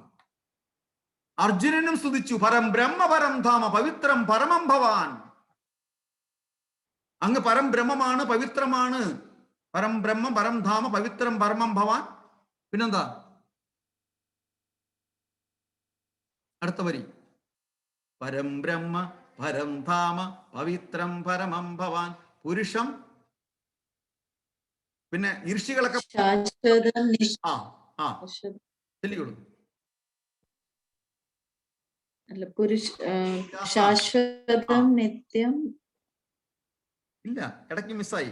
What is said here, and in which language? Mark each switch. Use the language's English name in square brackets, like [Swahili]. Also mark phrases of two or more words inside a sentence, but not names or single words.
[Malayalam] അർജുനനും സ്തുതിച്ചു, [Sanskrit] പരം ബ്രഹ്മ പരം ധാമ പവിത്രം പരമം ഭവാൻ. [Malayalam] അങ്ങ് പരം ബ്രഹ്മമാണ്, പവിത്രമാണ്. [Sanskrit] പരം ബ്രഹ്മം പരം ധാമ പവിത്രം പരമം ഭവാൻ. [Malayalam] പിന്നെന്താ അടുത്ത വരി? [Sanskrit] പരം ബ്രഹ്മ പരം ധാമ പവിത്രം പരമം ഭവാൻ. പുരുഷം. [Malayalam] പിന്നെ ഋഷികളൊക്കെ ചൊല്ലിക്കൊള്ളു. ശാശ്വതം, നിത്യം. ഇല്ല, ഇടയ്ക്ക് മിസ്സായി.